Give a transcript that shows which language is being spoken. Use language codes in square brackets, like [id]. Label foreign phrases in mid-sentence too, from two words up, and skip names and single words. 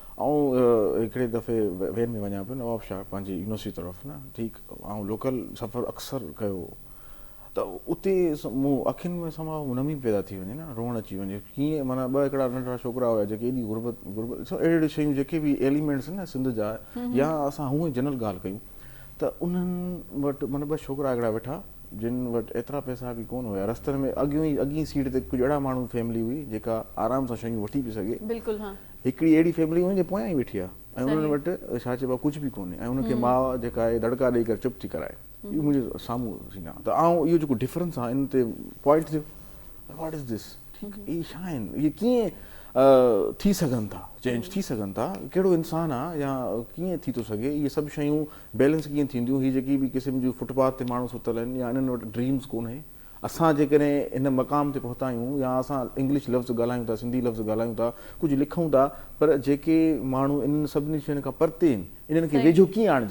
[sd] ऐं हिकिड़े दफ़े वेन में वञा पियो नवाब शाह पंहिंजी यूनिवर्सिटी तरफ़ न, ठीकु, ऐं लोकल सफ़र अक्सर कयो, त उते मूं अखियुनि में समा नमी पैदा थी वञे न, रोअण अची वञे, कीअं माना ॿ हिकिड़ा नंढड़ा छोकिरा हुया जेके एॾी गुरबत अहिड़ियूं अहिड़ियूं शयूं जेके बि एलिमेंट्स आहिनि न सिंध जा, या असां हूअं ई जनरल ॻाल्हि कयूं त उन्हनि वटि माना ॿ छोकिरा हिकिड़ा वेठा जिन वटि एतिरा पैसा बि कोन हुया, रस्तनि में अॻियूं सीट ते कुझु अहिड़ा माण्हू फैमिली हुई जेका आराम सां शयूं वठी पई सघे, बिल्कुलु हा, हिकिड़ी अहिड़ी फैमिली हुई जे पोयां ई वेठी आहे ऐं उन्हनि वटि छा चइबो आहे कुझु बि कोन्हे, ऐं उनखे माउ जेका आहे दड़का ॾेई करे चुप थी कराए, इहो मुंहिंजे साम्हूं थींदा। त आउं इहो जेको डिफरेंस आहे इन ते पॉइंट थियो, [en] What is this, [sd] ठीकु इहे छा आहिनि, इहे कीअं थी सघनि था, चेंज थी सघनि था, कहिड़ो इंसानु आहे या कीअं थी थो सघे, इहे सभु शयूं बैलेंस कीअं थींदियूं, हीअ जेकी बि क़िस्म जूं फुटपाथ ते माण्हू सुतल आहिनि या इन्हनि वटि ड्रीम्स कोन्हे, असां जेकॾहिं इन मक़ाम ते पहुता आहियूं या असां इंग्लिश लफ़्ज़ ॻाल्हायूं था, सिंधी लफ़्ज़ ॻाल्हायूं था, कुझु लिखूं था, पर जेके माण्हू इन्हनि सभिनी शयुनि खां परते आहिनि इन्हनि खे वेझो कीअं आणिजे।